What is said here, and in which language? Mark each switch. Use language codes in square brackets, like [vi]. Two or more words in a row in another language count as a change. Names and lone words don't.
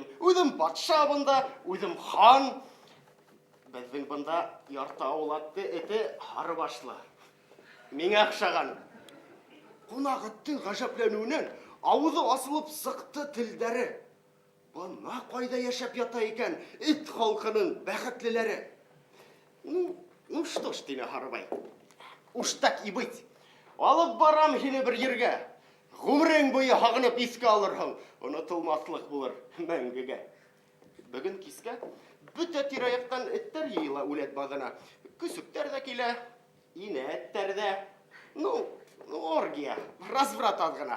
[ba] Үҙем патша бында, үҙем хан. Беҙҙең бында ярты ауылатты эте Харыбашлы. Миңә оҡшаған. Ҡунаҡ эттең ғәжәпләнеүенән ауыҙы асылып сыҡты телдәре. Бына ҡайҙа йәшәп ята икән эт халҡының бәхетлеләре. [ru] Ну что ж, тине Харыбай. Уж так и быть. [ba] Алып барам һине бер ергә. Ғүмерең буйы һағынып искә алырһың. Онотолмаҫлыҡ булыр мәңгегә. Бөгөн кискә бөтә тирә-яҡтан эттәр йыйыла үләт баҙына. Көсөктәр ҙә килә, инә эттәр ҙә. [ru] Ну, оргия, разврат аҙғына.